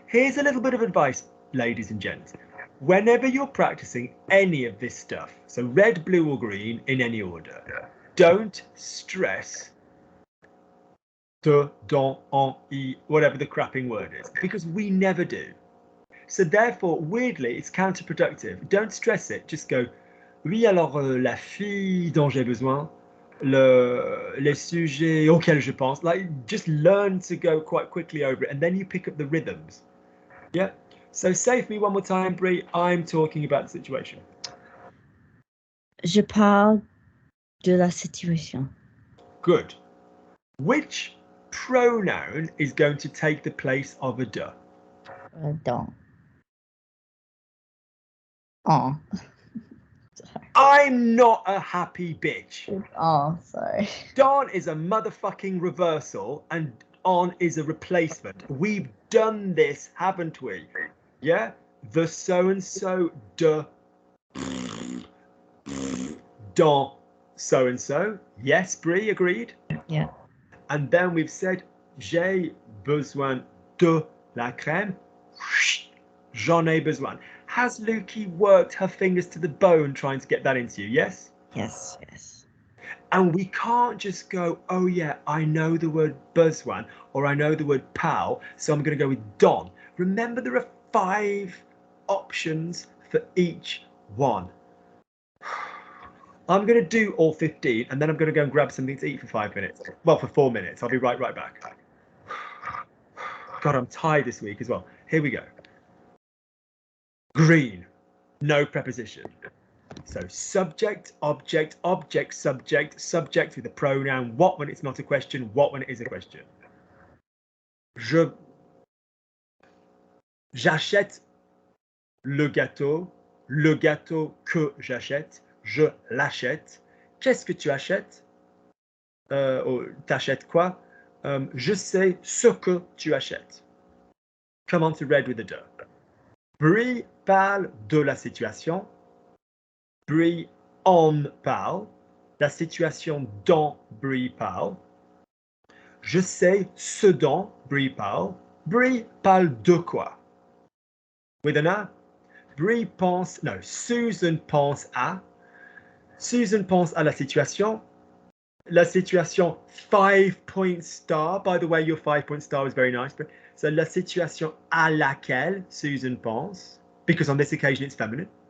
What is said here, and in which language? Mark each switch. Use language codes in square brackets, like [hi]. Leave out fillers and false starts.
[en] Here's a little bit of advice, ladies and gents. Whenever you're practicing any of this stuff, so red, blue or green in any order, don't stress de, dans, en, I, whatever the crapping word is, because we never do. So therefore, weirdly, it's counterproductive. Don't stress it. Just go, [fr] oui, alors la fille dont j'ai besoin, les sujets auxquels je pense. [en] Like, just learn to go quite quickly over it, and then you pick up the rhythms. Yeah. So say for me one more time, Brie, I'm talking about the situation. [fr] Je parle de la situation. [en] Good. Which pronoun is going to take the place of a de? [fr] Dans. En. [en] I'm not a happy bitch. Oh, sorry. Don is a motherfucking reversal and on is a replacement. We've done this, haven't we? Yeah? The so-and-so de dans so-and-so. Yes, Brie, agreed? Yeah. And then we've said, [fr] j'ai besoin de la crème. J'en ai besoin. [en] Has Lukey worked her fingers to the bone trying to get that into you? Yes? Yes, yes. And we can't just go, oh yeah, I know the word besoin or I know the word pal, so I'm going to go with don. Remember, there are 5 options for each one. I'm going to do all 15 and then I'm going to go and grab something to eat for 5 minutes. Well, for 4 minutes. I'll be right back. God, I'm tired this week as well. Here we go. Green, no preposition. So subject, object, object, subject, subject with a pronoun. What when it's not a question? What when it is a question? [fr] J'achète le gâteau que j'achète. Je l'achète. Qu'est-ce que tu achètes? T'achètes quoi? Je sais ce que tu achètes. [en] Come on to red with the de. [fr] Brie parle de la situation. Brie en parle. La situation dont Brie parle. Je sais ce dont Brie parle. Brie parle de quoi? [en] With an A. [fr] Brie pense, no, Susan pense à. Susan pense à la situation. [en] La situation 5-point star. By the way, your 5-point star was very nice. But so [fr] la situation à laquelle Susan pense, [en] because on this occasion it's feminine.